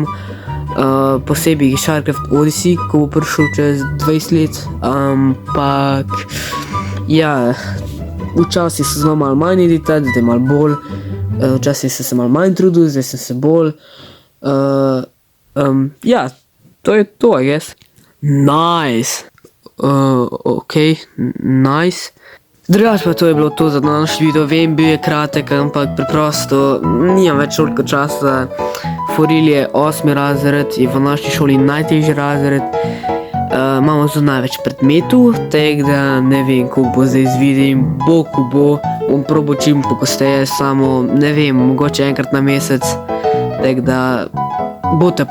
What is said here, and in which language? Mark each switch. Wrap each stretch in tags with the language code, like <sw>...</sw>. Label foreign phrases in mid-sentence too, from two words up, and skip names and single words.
<sl>Posebej Sharkcraft Odyssey, ko bo prišel čez 20 let, ampak ja, včasih se zelo malo manj editati, zdaj malo bolj, včasih sem se malo manj trudil, zdaj sem se bolj, ja, to je to,</sl> <en>I guess. Nice, nice.</en> <sl>Drugač pa to je bilo to za današnji video, vem, bil je kratek, ampak preprosto nimam več toliko časa. Foril je 8. razred, je v naši šoli najtežji razred, imamo zelo največ predmetov, tako da ne vem, koliko bo zdaj z videem, bo, ko bo, bom probal čim pogosteje, samo ne vem, mogoče enkrat na mesec, tako da boste potrpežljivi.</sl>